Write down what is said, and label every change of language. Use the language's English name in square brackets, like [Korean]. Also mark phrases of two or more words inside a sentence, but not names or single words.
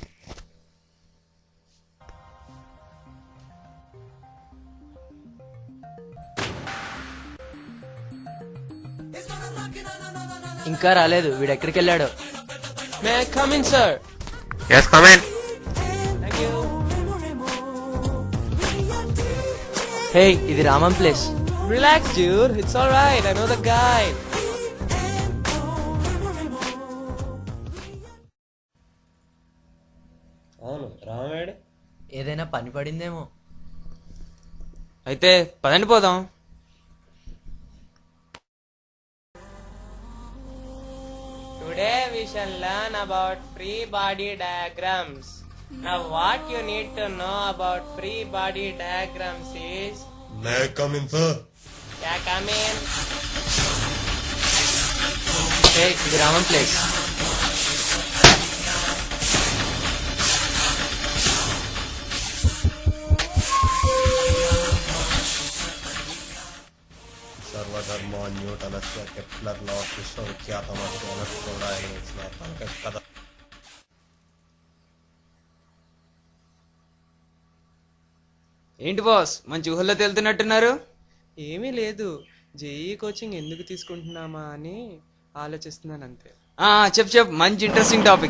[Telugu] ఇంకా రాలేదు, వీడు ఎక్కడికి వెళ్ళాడు? [English] May I come in sir? Yes, come in. [Telugu] హే, ఇది రామం ప్లేస్. [English] Relax, dude. It's all right. I know the guy. [Telugu] అవును, రామేడు. ఏదైనా పని పడిందేమో. అయితే పదండి పోదాం. [English] Today we shall learn about free body diagrams. Now what you need to know about free body diagrams is... May I come in, sir? Yeah, come in. [Telugu] హే, ఇది రామం ప్లేస్. [Sanskrit] सर्वधर्मान्योतनस्य केप्लर लॉ विश्वविख्यातमस्य एलेक्ट्रोडायनेमिक्स कदा. [Telugu] ఏంటి బాస్, మంచి ఊహల్లో తేలుతున్నట్టున్నారు? ఏమీ లేదు, జేఈ కోచింగ్ ఎందుకు తీసుకుంటున్నామా అని ఆలోచిస్తున్నాను అంతే. చెప్పు, మంచి [English] interesting topic.